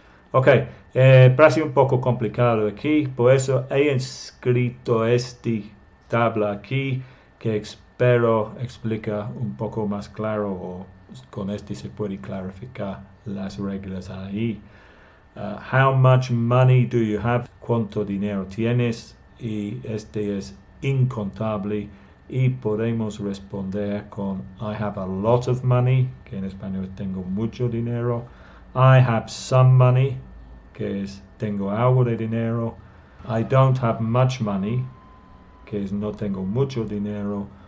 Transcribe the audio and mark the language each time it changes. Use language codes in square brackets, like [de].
[es] Ok, parece un poco complicado aquí, por eso he escrito esta tabla aquí que espero explica un poco más claro, o con este se puede clarificar las reglas ahí. [en] How much money do you have? [es] ¿Cuánto dinero tienes? Y este es incontable y podemos responder con [en] I have a lot of money, [es] que en español tengo mucho dinero. [en] I have some money, [es] que es tengo algo de dinero. [en] I don't have much money, [es] que es no tengo mucho dinero.